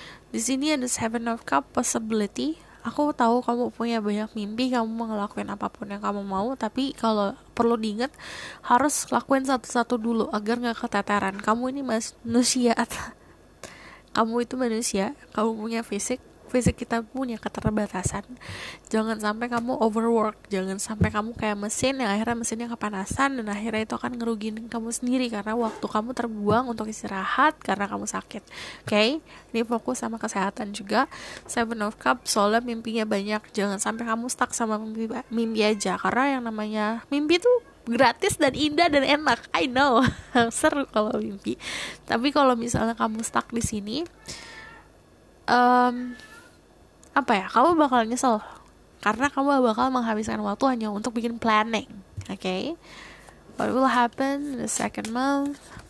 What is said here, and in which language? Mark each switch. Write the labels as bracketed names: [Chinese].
[Indonesian] Di sini ada Seven of Cups, possibility. Aku tahu kamu punya banyak mimpi, kamu mau ngelakuin apapun yang kamu mau, tapi kalau perlu diingat, harus lakuin satu-satu dulu agar gak keteteran. Kamu ini manusia. Kamu itu manusia, kamu punya fisik kita punya keterbatasan. Jangan sampai kamu overwork, jangan sampai kamu kayak mesin yang akhirnya mesinnya kepanasan dan akhirnya itu akan ngerugiin kamu sendiri karena waktu kamu terbuang untuk istirahat karena kamu sakit. Oke? Ini fokus sama kesehatan juga. Seven of Cups, soalnya mimpinya banyak. Jangan sampai kamu stuck sama mimpi aja, karena yang namanya mimpi tuh gratis dan indah dan enak. [English] I know. [Indonesian] Seru kalau mimpi. Tapi kalau misalnya kamu stuck di sini, apa ya, kamu bakal nyesel karena kamu bakal menghabiskan waktu hanya untuk bikin planning. [English] Okay, what will happen in the second month?